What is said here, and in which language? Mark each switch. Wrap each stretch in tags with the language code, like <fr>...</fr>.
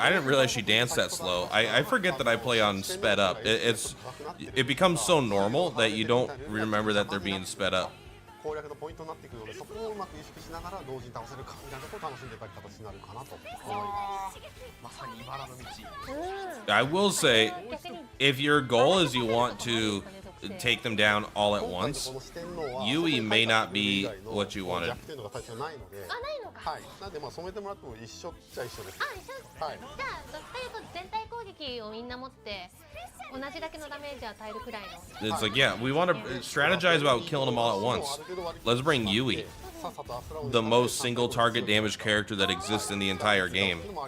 <en>I didn't realize she danced that slow. I forget that I play on sped up. It becomes so normal that you don't remember that they're being sped up.</en> <ja>攻略のポイントになってくるので、そこをうまく意識しながら同時に倒せるかみたいなところを楽しんでいただく形になるかなと思います。まさに茨の道。</ja> <en>I will say, if your goal is you want to take them down all at once, Yui may not be what you wanted.</en> <ja>弱点のが最初ないので、ないのか。はい。なんで染めてもらっても一緒っちゃ一緒です。あ、一緒。はい。じゃあどっちかというと全体攻撃をみんな持って同じだけのダメージを与えるくらいの。</ja> <en>It's like, yeah, we want to strategize about killing them all at once. Let's bring Yui, the most single target damage character that exists in the entire game.</en>